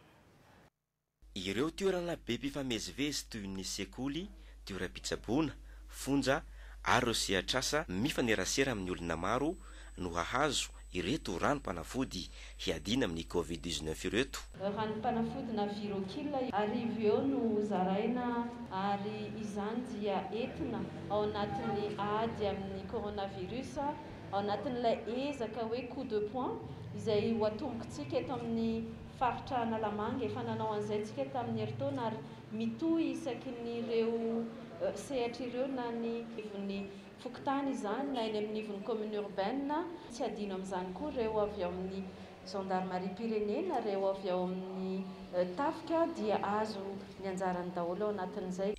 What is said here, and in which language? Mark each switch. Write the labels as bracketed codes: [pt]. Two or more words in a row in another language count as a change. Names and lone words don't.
[mg] Ireo toerana be mpifamezivezy toy ny sekoly, toeram-pitsaboana, fonja ary ireo sehatrasa mifanerasera amin'ny olona maro no hahazo ireto ranom-panafody hiadina amin'ny covid-19 ireto. Ranom-panafody na virokila arivo eo no zaraina ary izany dia entina ao anatin'ny ady amin'ny coronavirus ao anatin'ilay ezaka hoe [fr] coup de poing [mg] izay ho atombokontsika eto amin'ny faritra Analamanga efa nanao an'izay tsika tamin'ny heritaona ary mitohy isaky n'ireo sehatra ireo na ny ivon'ny fokotany izany na eny amin'ny ivon'ny [fr] commune urbaine [mg] tsy adino amin'izany koa ireo avy ao amin'ny gendarmerie pirenena ireo avy ao amin'ny tafika dia azo ny anjarany daholo ao anatin'izay.